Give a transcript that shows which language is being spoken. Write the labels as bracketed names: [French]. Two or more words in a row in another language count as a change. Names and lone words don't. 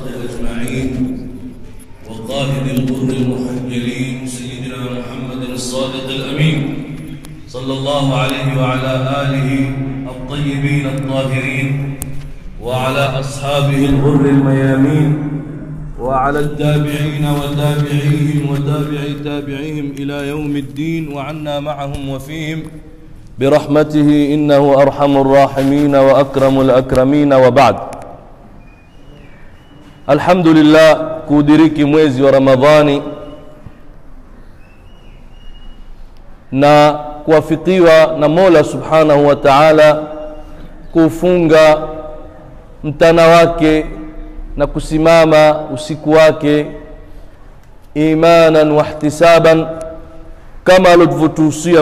[Arabic] أجمعين وقائد الغر المحجلين سيدنا محمد الصادق الأمين صلى الله عليه وعلى آله الطيبين الطاهرين وعلى أصحابه الغر الميامين وعلى التابعين وتابعيهم وتابعي تابعيهم إلى يوم الدين وعنا معهم وفيهم برحمته إنه أرحم الراحمين وأكرم الأكرمين. وبعد، الحمد لله [Swahili] kudiriki mwezi wa Ramadhani na kuwafikiwa na Mola [Arabic] سبحانه وتعالى [Swahili] kufunga mtana wake na kusimama usiku wake [Arabic] إيمانا واحتسابا [Swahili] kama alivyotuhusia